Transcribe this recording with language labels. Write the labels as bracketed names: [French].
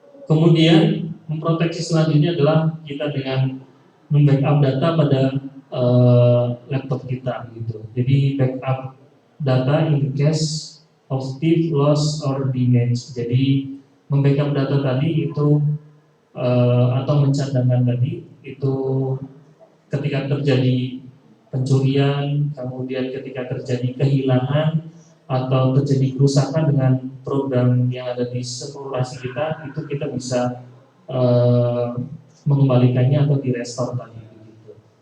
[Indonesian] Kemudian memproteksi selanjutnya adalah kita dengan membackup data pada laptop kita gitu. Jadi [English] backup data in case of thief, loss or damage. [Indonesian] Jadi membackup data tadi itu atau mencadangkan tadi itu ketika terjadi pencurian, kemudian ketika terjadi kehilangan atau terjadi kerusakan dengan program yang ada di simulasi kita, itu kita bisa mengembalikannya atau direstore tadi. Gitu.